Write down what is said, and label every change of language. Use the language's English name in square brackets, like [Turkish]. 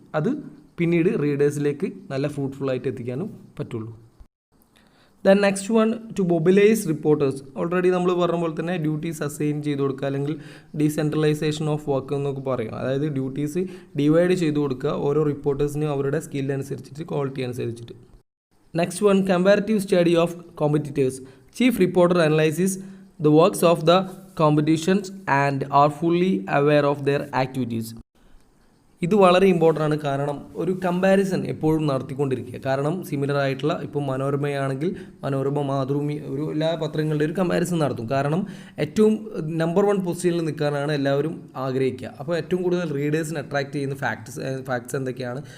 [Malayalam] അത് പിന്നീട് റീഡേഴ്സിലേക്ക് നല്ല ഫ്രൂട്ട്ഫുള്ളായിട്ട് എത്തിക്കാനും പറ്റുള്ളൂ. [English] Then next one, to mobilise reporters. [Malayalam] Already നമ്മൾ പറഞ്ഞ പോലെ തന്നെ ഡ്യൂട്ടീസ് അസൈൻ ചെയ്ത് കൊടുക്കുക അല്ലെങ്കിൽ ഡീസെൻട്രലൈസേഷൻ ഓഫ് വർക്ക് എന്നൊക്കെ പറയാം. അതായത് ഡ്യൂട്ടീസ് ഡിവൈഡ് ചെയ്ത് കൊടുക്കുക ഓരോ റിപ്പോർട്ടേഴ്സിനും അവരുടെ സ്കിൽ അനുസരിച്ചിട്ട് ക്വാളിറ്റി അനുസരിച്ചിട്ട്. [English] Next one, comparative study of competitors. Chief reporter analyzes the works of the competitions and are fully aware of their activities. [Malayalam] ഇത് വളരെ ഇമ്പോർട്ടൻ്റ് ആണ്. കാരണം ഒരു കമ്പാരിസൺ എപ്പോഴും നടത്തിക്കൊണ്ടിരിക്കുക. കാരണം സിമിലർ ആയിട്ടുള്ള ഇപ്പം മനോരമയാണെങ്കിൽ മനോരമ, മാതൃഭൂമി, ഒരു എല്ലാ പത്രങ്ങളുടെ ഒരു കമ്പാരിസൺ നടത്തും. കാരണം ഏറ്റവും നമ്പർ 1 പൊസിഷനിൽ നിൽക്കാനാണ് എല്ലാവരും ആഗ്രഹിക്കുക. അപ്പോൾ ഏറ്റവും കൂടുതൽ റീഡേഴ്സിനെ അട്രാക്റ്റ് ചെയ്യുന്ന ഫാക്ട്സ് എന്തൊക്കെയാണ്.